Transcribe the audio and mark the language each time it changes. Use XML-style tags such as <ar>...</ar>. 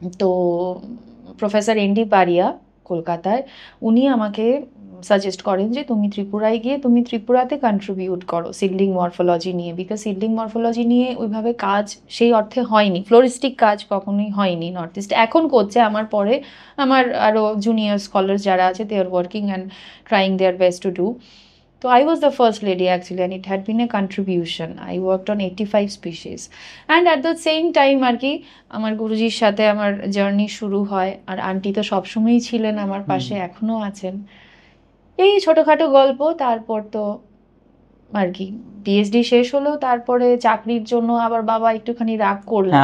<bn>তো professor ND পারিয়া কলকাতায়, উনি আমাকে সাজেস্ট করেন যে তুমি ত্রিপুরায় গিয়ে তুমি ত্রিপুরাতে কন্ট্রিবিউট করো সিডলিং মরফোলজি নিয়ে, বিকজ সিডলিং মরফোলজি নিয়ে ওইভাবে কাজ সেই অর্থে হয়নি, ফ্লোরিস্টিক কাজ কখনোই হয়নি নর্থ ইস্ট। এখন করছে, আমার পরে আমার আরও জুনিয়র স্কলার্স যারা আছে,</bn> <en>They are working and trying their best to do. So I was the first lady actually, and it had been a contribution. I worked on 85 species. And at the same time</en> <bn>আর কি আমার গুরুজির সাথে আমার journey শুরু হয়, আর aunty তো সবসময়ই ছিলেন আমার পাশে, এখনো আছেন। এই ছোটোখাটো গল্প। তারপর তো আর কি পিএইচডি শেষ হলো, তারপরে চাকরির জন্য আবার বাবা একটুখানি রাগ করলেন।</bn>